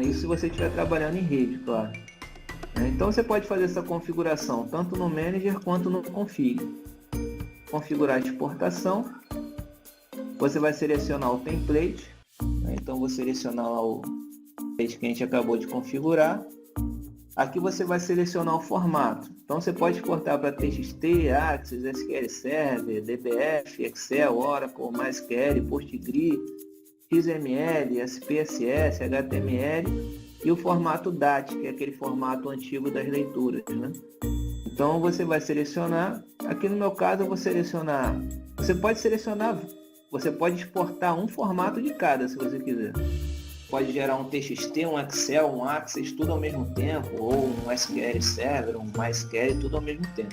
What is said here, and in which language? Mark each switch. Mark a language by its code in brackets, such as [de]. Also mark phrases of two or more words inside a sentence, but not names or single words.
[pt] Isso se você estiver trabalhando em rede, claro. Então você pode fazer essa configuração tanto no Manager quanto no Config. Configurar a exportação. Você vai selecionar o template, né? Então vou selecionar lá o template que a gente acabou de configurar. Aqui você vai selecionar o formato. Então você pode exportar para TXT, Access, SQL Server, DBF, Excel, Oracle, MySQL, PostgreSQL, XML, SPSS, HTML e o formato DAT, que é aquele formato antigo das leituras, né? Então você vai selecionar. Aqui no meu caso eu vou selecionar. Você pode exportar um formato de cada, se você quiser. Pode gerar um TXT, um Excel, um Access, tudo ao mesmo tempo, ou um SQL Server, um MySQL, tudo ao mesmo tempo.